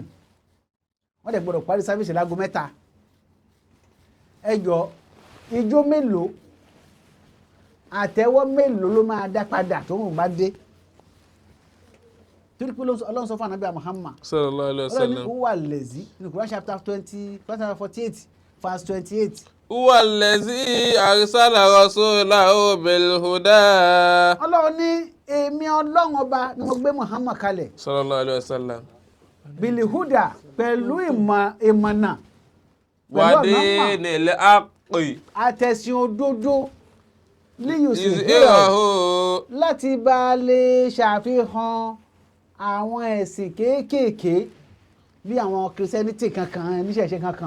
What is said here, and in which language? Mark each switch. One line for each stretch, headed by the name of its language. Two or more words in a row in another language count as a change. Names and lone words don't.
Yoruba: Wọ́n dẹ̀ gbọ́dọ̀ parí sáfíìsì láago 3. Ẹ jọ̀ọ́, ijó mélòó àtẹ́wọ́ mélòó ló máa dá padà tó ń bá dé? Torí pé Ọlọ́run sọ fún Ànábì Muhammad
Arabic: صلى الله عليه
Yoruba: Ọlọ́run ní wasallam. ó wà lẹ́sí ní
English: Quran chapter 48 verse 28.
Arabic: هو الذي أرسل رسوله بالهدى.
Yoruba: Ọlọ́run ní èmi Ọlọ́run ọba ni mo gbé Muhammad kalẹ̀
Arabic: صلى الله عليه وسلم. بالهدى
Yoruba: pẹ̀lú ìmọ̀nà
Arabic: ودين الحق.
Yoruba: àtẹ̀sìn òdodo Izhirahu. láti bá a lè ṣàfihàn àwọn ẹ̀sìn kéékèèké bí àwọn Christianity kankan níṣẹ̀ṣe kankan.